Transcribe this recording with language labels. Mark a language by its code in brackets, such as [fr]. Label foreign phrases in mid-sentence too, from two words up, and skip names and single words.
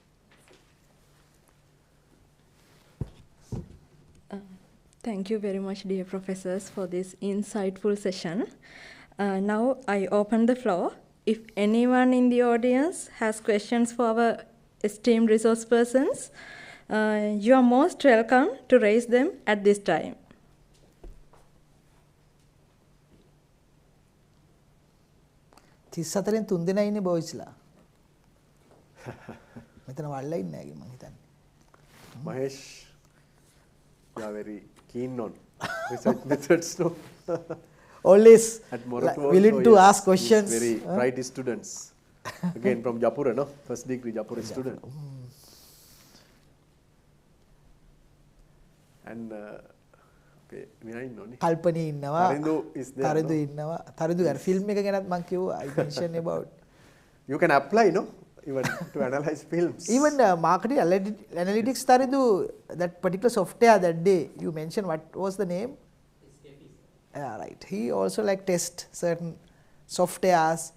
[en] Thank you very much, dear professors, for this insightful session. Now I open the floor. If anyone in the audience has questions for our esteemed resource persons, you are most welcome to raise them at this time. [si] තිස්සතරෙන් තුන් දෙනා ඉන්නේ බොයිස්ලා. මෙතන වල්ලා ඉන්නේ නැහැ මං හිතන්නේ. [en] Mahesh, you are very keen on research methods, no? Always at Moratuwa willing also, to yes, ask questions. Very bright students. Again from Japura, no? First degree Japura student. And [si] කල්පනී ඉන්නවා. [en] Tarindu is there. [si] තරිදු ඉන්නවා. තරිදු අර ෆිල්ම් එක ගැනත් මං කිව්වා. [en] I mentioned about. You can apply, no? Even to analyze films. Even marketing analytics Taridu, that particular software that day you mentioned, what was the name? Yeah, right. He also like test certain softwares.